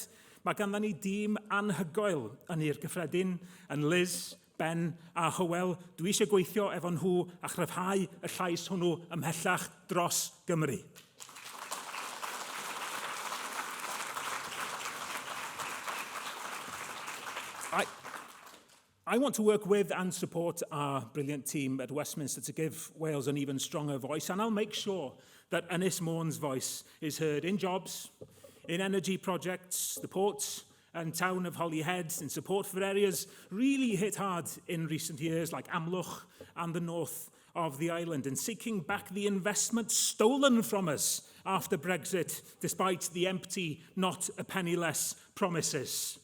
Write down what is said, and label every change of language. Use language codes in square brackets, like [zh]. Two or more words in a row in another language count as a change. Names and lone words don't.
[cy] Mae ganddyn ni dîm anhygoel yn i'r gyffredin, yn Liz, Ben a Hywel. Dwi eisiau gweithio efo nhw a chryfhau y llais hwnnw ymhellach dros Gymru. [en] I want to work with and support our brilliant team at Westminster to give Wales an even stronger voice, and I'll make sure that Ynys Mon's voice is heard in jobs, in energy projects, the ports and town of Holyhead, in support for areas really hit hard in recent years, like Amlwch and the north of the island, and seeking back the investment stolen from us after Brexit, despite the empty, not a penny less promises.